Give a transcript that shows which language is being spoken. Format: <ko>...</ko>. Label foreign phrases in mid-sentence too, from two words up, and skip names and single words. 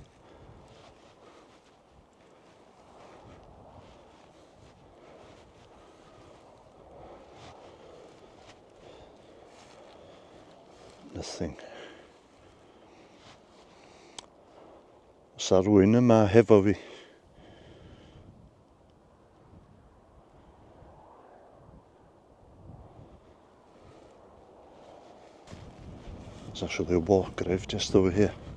<en>Nothing.</en> <cy>Sa rhywun yma hefo fi.</cy> <en>There's actually a war grave just over here.</en>